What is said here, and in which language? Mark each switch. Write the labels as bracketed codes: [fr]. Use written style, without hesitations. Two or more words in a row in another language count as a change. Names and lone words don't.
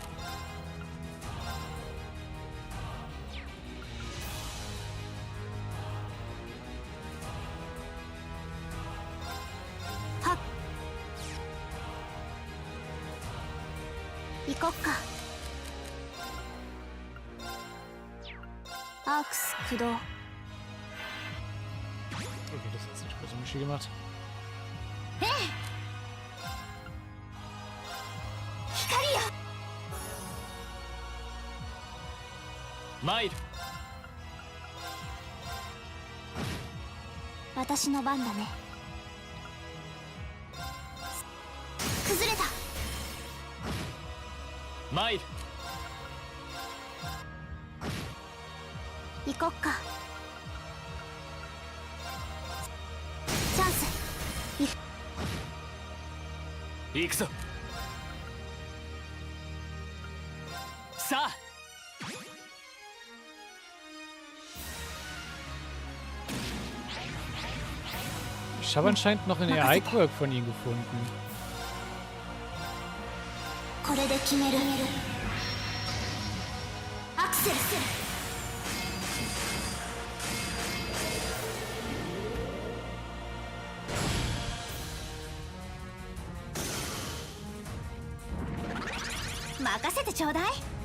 [ja] はっ行こっか。アークス駆動。 [de] Okay, das hat nicht groß Muschi gemacht. [ja] 光よ参る私の番だね。崩れた。参る行こっか。チャンス。行くぞさあ [de] Ich habe anscheinend noch eine Artwork von ihm gefunden. [ja] これで決める。アクセル。任せてちょうだい。